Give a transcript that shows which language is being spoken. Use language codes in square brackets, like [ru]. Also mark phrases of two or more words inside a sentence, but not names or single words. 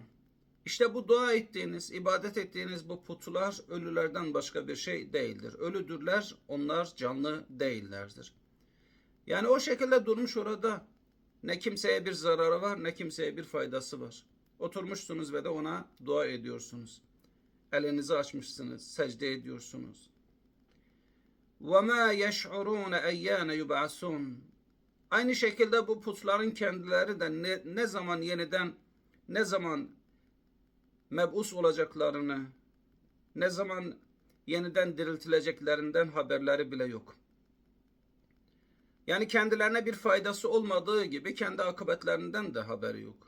[tr] İşte bu dua ettiğiniz, ibadet ettiğiniz bu putlar ölülerden başka bir şey değildir. Ölüdürler, onlar canlı değillerdir. Yani o şekilde durmuş orada, ne kimseye bir zararı var, ne kimseye bir faydası var. Oturmuşsunuz ve de ona dua ediyorsunuz. Elinizi açmışsınız, secde ediyorsunuz. [ar] وَمَا يَشْعُرُونَ اَيَّانَ يُبْعَثُونَ. [tr] Aynı şekilde bu putların kendileri de ne zaman yeniden, ne zaman meb'us olacaklarını, ne zaman yeniden diriltileceklerinden haberleri bile yok. Yani kendilerine bir faydası olmadığı gibi kendi akıbetlerinden de haberi yok.